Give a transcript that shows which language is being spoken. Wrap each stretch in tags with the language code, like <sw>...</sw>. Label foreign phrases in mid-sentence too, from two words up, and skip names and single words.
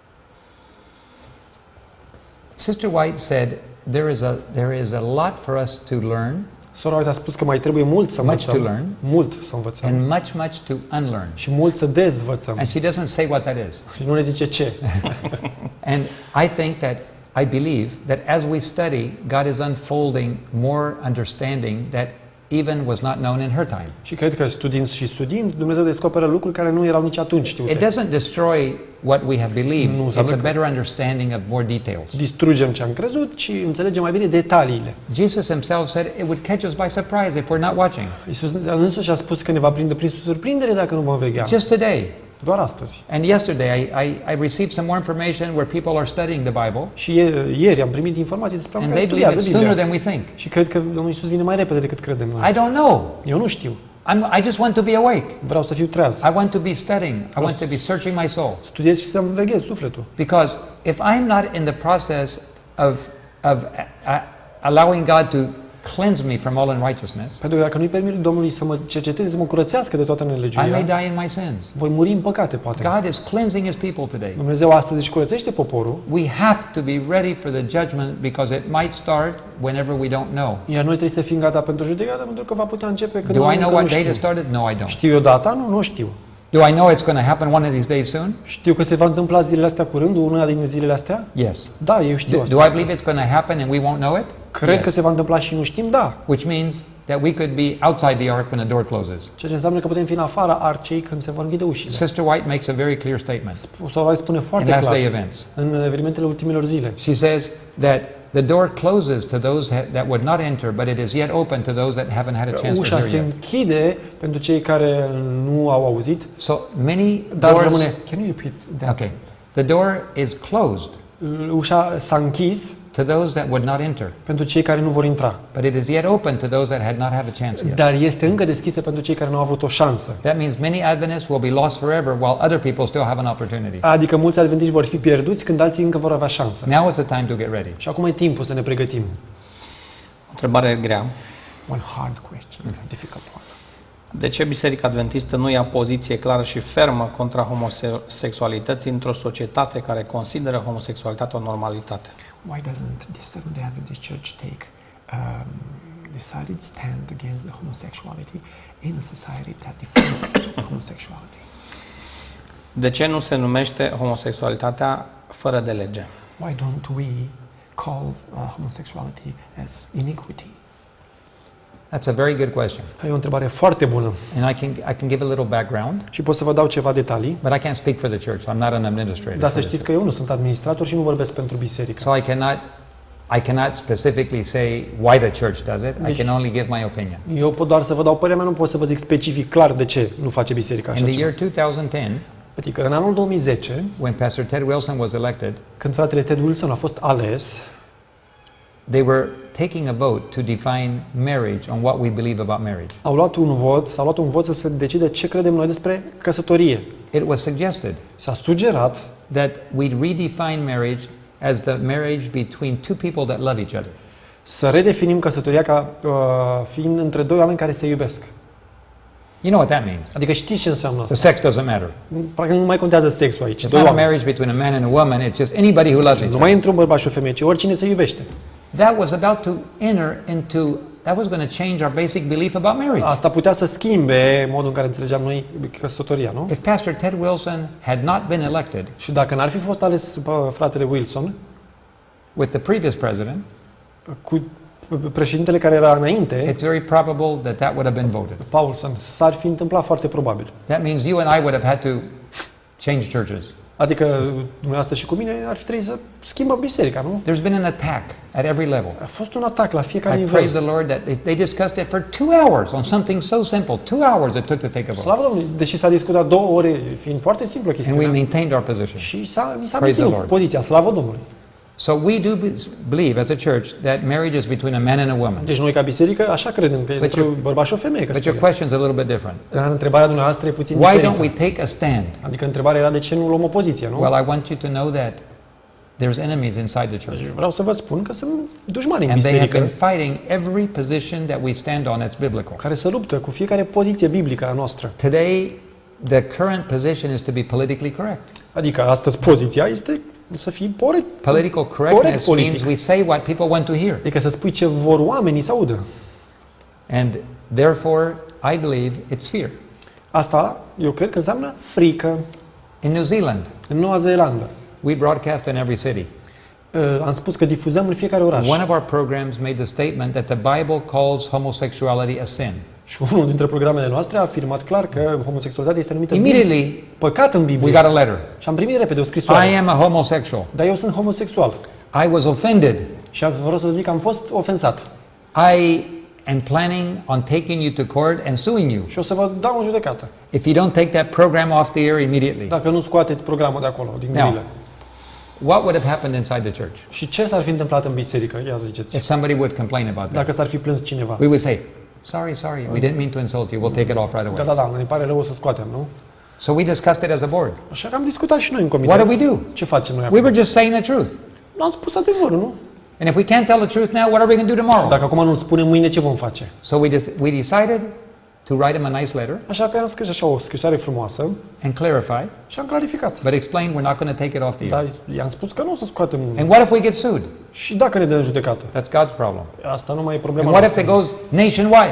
<en>Sister White said there is a lot for us to learn</en> <ro>Sora White a spus că mai trebuie mult să</ro> <en>Much to</en> <ro>învățăm.</ro> <en>learn.</en> <ro>Mult să învățăm.</ro> <en>and much to unlearn.</en> <ro>Și mult să dezvățăm.</ro> <en>And she doesn't say what that is.</en> <ro>Și nu ne zice ce.</ro> <en>And I think that I believe that as we study, God is unfolding more understanding that even was not known in her time.</en> <ro>Și cred că studiind, Dumnezeu descoperă lucruri care nu erau nici atunci</ro> <en>It</en> <ro>știute.</ro> <en>doesn't destroy what we have believed.</en> <ro>Nu</ro> <en>It's</en> <ro>înseamnă</ro> <en>a</en> <ro>că-</ro> <en>better understanding of more details.</en> <ro>Distrugem ce am crezut și înțelegem mai bine detaliile.</ro> <en>Jesus himself said it would catch us by surprise if we're not watching.</en> <ro>Iisus însuși a spus că ne va prinde prin surprindere dacă nu vom veghea.</ro> <en>Just today,</en> <ro>Doar astăzi.</ro> <en>And yesterday I received some more information where people are studying the Bible,</en> <ro>Și ieri am primit informații despre</ro> <en>and</en> <ro>oameni care</ro> <en>they believe</en> <ro>studiază</ro> <en>it sooner</en> <ro>Biblia.</ro> <en>than we think.</en> <ro>Și cred că Domnul Iisus vine mai repede decât credem noi.</ro> <en>I don't know.</en> <ro>Eu nu știu.</ro> <en>I just want to be awake.</en> <ro>Vreau să fiu treaz.</ro> <en>I want to be studying. I want to be searching my soul.</en> <ro>Studiez și să-mi veghez sufletul.</ro> <en>Because if I'm not in the process of allowing God to cleanse me from all unrighteousness,</en> <ro>Pentru că dacă nu-i permit Domnului să mă cerceteze, să mă curățească de toată</ro> <en>I may</en> <ro>nelegiuirea,</ro> <en>die in my sins.</en> <ro>voi muri în păcate, poate.</ro> <en>God is cleansing His people today.</en> <ro>Dumnezeu astăzi își curățește poporul,</ro> <en>We have to be ready for the judgment because it might start whenever we don't know.</en> <ro>iar noi trebuie să fim gata pentru judecată, pentru că va putea începe când</ro> <en>Do I</en> <ro>noi</ro> <en>know</en> <ro>încă nu</ro> <en>what date it</en> <ro>știm.</ro> <en>started? No, I don't.</en> <ro>Știu eu data? Nu știu.</ro> <en>Do I know it's going to happen one of these days soon?</en> <ro>Știu că se va întâmpla zilele astea curând, una din zilele astea?</ro> <en>Yes.</en> <ro>Da, eu știu</ro> <en>Do I</en> <ro>asta.</ro> <en>believe it's going to happen and we won't know it?</en> <ro>Cred că</ro> <en>Yes.</en> <ro>se va întâmpla și nu știm, da.</ro> <en>Which means that we could be outside the ark when the door closes.</en> <ro>Ceea ce înseamnă că putem fi în afara arcei când se vor închide ușile.</ro> <en>Sister White makes a very clear statement</en> <ro>Sora spune</ro> <en>in</en> <ro>foarte</ro> <en>last day</en> <ro>clar</ro> <en>events.</en> <ro>în evenimentele ultimelor zile.</ro> <en>She says that the door closes to those that would not enter, but it is yet open to those that haven't had a chance to</en> <ro>Ușa</ro> <en>hear</en> <ro>se</ro> <en>yet.</en> <ro>închide pentru cei care nu au auzit,</ro> <en>So many</en> <ro>dar</ro> <en>doors.</en> <ro>rămâne.</ro> <en>Can you repeat that? Okay. The door is closed</en> <ro>Ușa s-a închis</ro> <en>to those that would not enter,</en> <ro>pentru cei care nu vor intra,</ro> <en>but it is yet open to those that had not had a chance yet.</en> <ro>dar este încă deschisă pentru cei care nu au avut o șansă.</ro> <en>That means many Adventists will be lost forever while other people still have an opportunity.</en> <ro>Adică mulți adventiști vor fi pierduți când alții încă vor avea șansă.</ro> <en>Now is the time to get ready.</en> <ro>Și acum e timpul să ne pregătim. O întrebare grea.</ro> <en>One hard question, difficult one.</en> <ro>De ce Biserica Adventistă nu ia poziție clară și fermă contra homosexualității într-o societate care consideră homosexualitatea o normalitate?</ro> <en>Why doesn't the Seventh-day Adventist Church take decided stand against the homosexuality in a society that defends homosexuality?</en> <ro>De ce nu se numește homosexualitatea fără de lege?</ro> <en>Why don't we call homosexuality as iniquity? That's a very good question.</en> <ro>E o întrebare foarte bună</ro> <en>And I can give a little background,</en> <ro>și pot să vă dau ceva detalii,</ro> <en>but I can't speak for the church. I'm not an administrator.</en> <ro>dar</ro> <en>for</en> <ro>să</ro> <en>this.</en> <ro>știți că eu nu sunt administrator și nu vorbesc pentru biserică.</ro> <en>So I cannot specifically say why the church does it. I can only give my opinion.</en> <ro>Eu pot doar să vă dau părerea mea, nu pot să vă zic specific clar de ce nu face biserica</ro> <en>In</en> <ro>așa</ro> <en>the</en> <ro>ceva.</ro> <en>year 2010,</en> <ro>Adică în anul 2010,</ro> <en>when Pastor Ted Wilson was elected,</en> <ro>când fratele Ted Wilson a fost ales,</ro> <en>they were taking a vote to define marriage on what we believe about marriage.</en> <ro>s-a luat un vot să se decide ce credem noi despre căsătorie.</ro> <en>It was suggested</en> <ro>S-a sugerat</ro> <en>that we redefine marriage as the marriage between two people that love each other.</en> <ro>să redefinim căsătoria ca fiind între doi oameni care se iubesc.</ro> <en>You know what that means?</en> <ro>Adică știți ce înseamnă</ro> <en>The</en> <ro>asta?</ro> <en>sex doesn't matter.</en> <ro>Practic nu mai contează sexul aici.</ro> <en>It's</en> <ro>Doi</ro> <en>not a</en> <ro>oameni.</ro> <en>marriage between a man and a woman. It's just anybody who loves each</en> <ro>Nu</ro> <en>other.</en> <ro>mai între un bărbat și o femeie, ci oricine se iubește.</ro> <en>That was about to enter into, that was going to change our basic belief about marriage.</en> <ro>Asta putea să schimbe modul în care înțelegeam noi căsătoria, nu?</ro> <en>If Pastor Ted Wilson had not been elected</en> <ro>Și dacă n-ar fi fost ales fratele Wilson</ro> <en>with the previous president,</en> <ro>cu președintele care era înainte,</ro> <en>it's very probable that that would have been voted. Paulson,</en> <ro>s-ar fi întâmplat foarte probabil.</ro> <en>That means you and I would have had to change churches.</en> <ro>Adică dumneavoastră și cu mine ar fi trebuit să schimbăm biserica, nu?</ro> <en>There's been an attack at every level.</en> <ro>A fost un atac la fiecare</ro> <en>I</en> <ro>nivel.</ro> <en>praise the Lord that they discussed it for 2 hours on something so simple. 2 hours it took to take a vote.</en> <ro>Slavă Domnului, deși s-a discutat 2 ore, fiind foarte simplă</ro> <en>And we</en> <ro>chestiunea,</ro> <en>maintained our position.</en> <ro>și mi s-a</ro> <en>Praise the</en> <ro>menținut</ro> <en>Lord.</en> <ro>poziția, slavă Domnului.</ro> <en>So we do believe as a church that marriage is between a man and a woman.</en> <ro>Deci noi ca biserică așa credem că e</ro> <en>But</en> <ro>între</ro> <en>your-</en> <ro>un bărbat și o femeie</ro> <en>But your</en> <ro>căsătoria.</ro> <en>question is a little bit different.</en> <ro>Dar întrebarea dumneavoastră e puțin</ro> <en>Why don't</en> <ro>diferită.</ro> <en>we take a stand?</en> <ro>Adică întrebarea era de ce nu luăm o poziție, nu?</ro> <en>Well, I want you to know that there's enemies inside the church.</en> <ro>Vreau să vă spun că sunt dușmani în</ro> <en>And they have been</en> <ro>biserică</ro> <en>fighting every position that we stand on that's biblical.</en> <ro>care se luptă cu fiecare poziție biblică a noastră.</ro> <en>Today, the current position is to be politically correct.</en> <ro>Adică astăzi poziția este să fii corect.</ro> <en>Political correctness</en> <ro>politic.</ro> <en>means we say what people want to hear.</en> <ro>Adică să spui ce vor oamenii să audă.</ro> <en>And therefore, I believe it's fear.</en> <ro>Asta, eu cred că înseamnă frică.</ro> <en>In New Zealand,</en> <ro>În Noua Zeelandă,</ro> <en>we broadcast in every city.</en> <ro>am spus că difuzăm în fiecare oraș.</ro> <en>One of our programs made the statement that the Bible calls homosexuality a sin.</en> <ro>Și unul dintre programele noastre a afirmat clar că homosexualitatea este numită</ro> <en>Immediately,</en> <ro>păcat în</ro> <en>we</en> <ro>Biblie.</ro> <en>got a letter.</en> <ro>Și am primit repede o scrisoare.</ro> <en>I am a homosexual.</en> <ro>Dar eu sunt homosexual.</ro> <en>I was offended.</en> <ro>Și vreau să vă zic că am fost ofensat.</ro> <en>I and planning on taking you to court and suing you</en> <ro>și o să vă dau în judecată.</ro> <en>if you don't take that program off the air immediately.</en> <ro>Dacă nu scoateți programul de acolo, din</ro> <en>Now,</en> <ro>grilă.</ro> <en>what would have happened inside the church</en> <ro>Și ce s-ar fi întâmplat în biserică? Ia ziceți.</ro> <en>if somebody would complain about that?</en> <ro>Dacă s-ar fi plâns cineva.</ro> <en>We would say, sorry, we didn't mean to insult you. We'll take it off right away.</en> <ro>Da, ne pare rău, o să scoatem, nu?</ro> <en>So we discussed it as a board.</en> <ro>Așa că am discutat și noi în comitet.</ro> <en>What do we do?</en> <ro>Ce facem noi</ro> <en>We</en> <ro>acum?</ro> <en>were just saying the truth.</en> <ro>Nu am spus adevărul, nu?</ro> <en>And if we can't tell the truth now, what are we going to do tomorrow?</en> <ro>Dacă acum nu-l spunem, mâine ce vom face?</ro> <en>So we decided to write him a nice letter</en> <ro>Așa că am scris așa o scrisoare frumoasă</ro> <en>and clarify,</en> <ro>și am clarificat.</ro> <en>but explain we're not going to take it off the air.</en> <ro>Dar i-am spus că nu o să scoatem.</ro> <en>And what if we get sued?</en> <ro>Și dacă ne dă în judecată?</ro> <en>That's God's problem.</en> <ro>Asta nu mai e</ro> <en>And</en> <ro>problema</ro> <en>what if it</en> <ro>noastră.</ro> <en>goes nationwide?</en>